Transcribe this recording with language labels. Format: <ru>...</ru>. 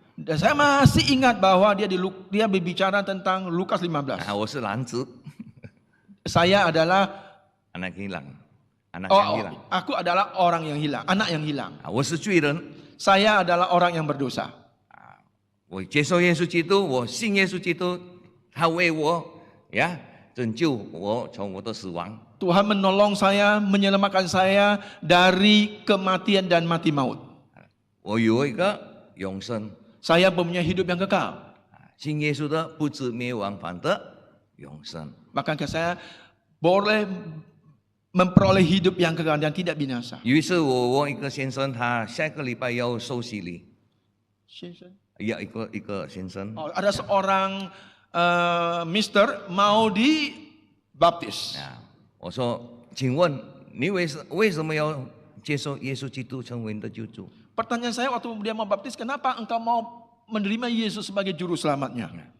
<id>Dan saya masih ingat bahwa dia berbicara tentang Lukas 15.</id> <zh>我是男子，</zh> <id>Saya adalah anak hilang，anak yang hilang。 aku adalah orang yang hilang, anak yang hilang.</id> <zh>我是罪人，</zh> <id>Saya adalah orang yang berdosa.</id> <zh>我接受耶稣基督，我信耶稣基督，他为我拯救我从我的死亡。</zh> <id>Tuhan menolong saya, menyelamatkan saya dari kematian dan mati maut.</id> <zh>我有一个永生，</zh> <id>Saya mempunyai hidup yang kekal.</id> <zh>信耶稣的不至灭亡，反得永生。</zh> <id>Maka saya boleh memperoleh hidup yang kekal dan tidak binasa.</id> <zh>于是我问一个先生，他下个礼拜要受洗礼，一个先生。</zh> <id>Ada seorang Mister mau dibaptis.</id> <zh>我说，请问你为什么要接受耶稣基督成为你的救主？</zh> <id>Pertanyaan saya waktu dia mau baptis, kenapa engkau mau menerima Yesus sebagai juru selamatnya?</id>